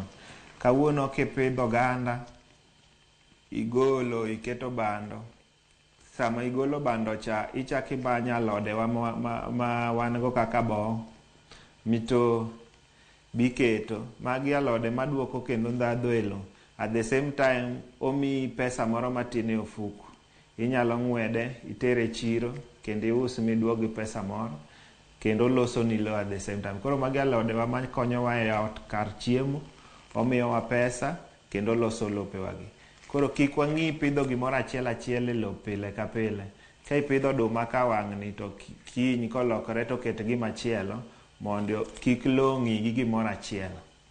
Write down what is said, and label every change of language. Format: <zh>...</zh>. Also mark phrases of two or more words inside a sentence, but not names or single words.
<luo>Kawuono kipidho oganda igolo iketo bando, sama igolo bando cha ichaki manyo alode ma wan go kaka boo mito biketo. Magi alode maduoko kendo ndhadhu e lo.</luo> <en>At the same time</en> <luo>omi pesa moro matin e ofuku, inyalo ng'wede itere chiro kendo ius miduogi pesa moro kendo loso ni lo</luo> <en>at the same time.</en> <luo>Koro magi alode ma konyowa e ot kar chiemo, omiyowa pesa kendo loso lope wagi. Koro kik wang'i pidho gimoro achiel e lo pile ka pile. Ka ipidho oduma ka wang'ni to kiny kolokore to ket gimachielo mondo kik lo ng'i gi gimoro achielo.</luo>